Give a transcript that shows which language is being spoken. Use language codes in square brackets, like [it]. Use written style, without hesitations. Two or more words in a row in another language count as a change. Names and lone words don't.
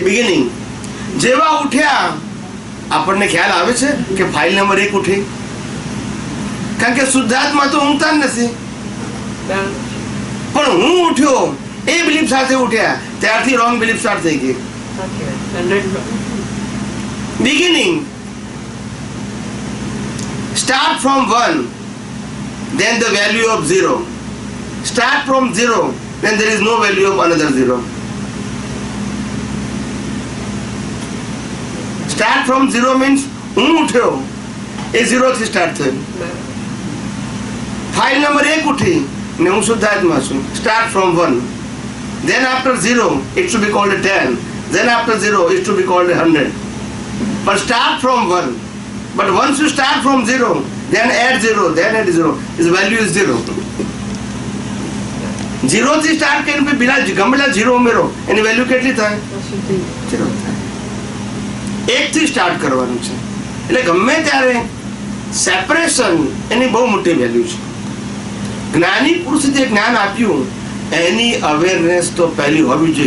[gu] બિગિનિંગ જેવા ઉઠ્યા આપણને ખ્યાલ આવે છે કે [en] file number [gu] 1 ઉઠી, કારણ કે શુદ્ધાત્મા તો ઊંઘતા જ નથી. પણ હું ઉઠ્યો એ બિલીફ સાથે ઉઠ્યા, ત્યારથી [en] wrong belief [gu] સ્ટાર્ટ થઈ ગઈ. [en] બિગિનિંગ start from 1, then the value of 0. Start from 0, then there is no value of another 0. Start from 0 means [gu] હું ઉઠ્યો એ 0 થી સ્ટાર્ટ થયું. [en] file number [gu] 1 ઉઠી ને હું શુદ્ધાત્મા છું. [en] Start from 1, then after 0 it should be called a 10, then after 0 it should be called a 100. But start from 1. But once you start from 0, then add 0, then add 0, its value is 0. [gu] 0 થી સ્ટાર્ટ કરીને પેલા ગમેલા 0 ઉમેરો, એની વેલ્યુ કેટલી થાય? 0 થાય. 1 થી સ્ટાર્ટ કરવાનું છે. એટલે ગમે ત્યારે સેપરેશન એની બહુ મોટી વેલ્યુ છે. જ્ઞાની પુરુષે જે જ્ઞાન આપ્યું એની અવેરનેસ તો પહેલી હોવી જોઈએ.